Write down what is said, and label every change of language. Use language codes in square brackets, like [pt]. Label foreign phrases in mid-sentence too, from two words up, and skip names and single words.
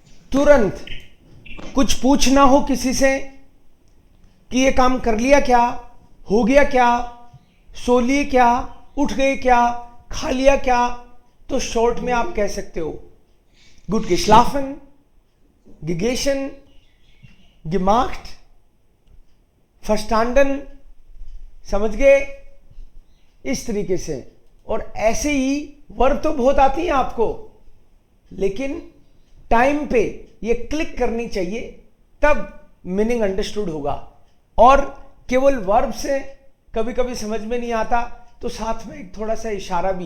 [hi] तुरंत कुछ पूछना हो किसी से कि ये काम कर लिया क्या, हो गया क्या, सो लिए क्या, उठ गए क्या, खा लिया क्या, तो शॉर्ट में आप कह सकते हो [de] gut geschlafen, gegessen, gemacht, verstanden, [hi] समझ गए, इस तरीके से। और ऐसे ही वर्ब तो बहुत आती हैं आपको, लेकिन टाइम पे ये क्लिक करनी चाहिए, तब [en] meaning understood [hi] होगा। और केवल वर्ब से कभी कभी समझ में नहीं आता, तो साथ में एक थोड़ा सा इशारा भी।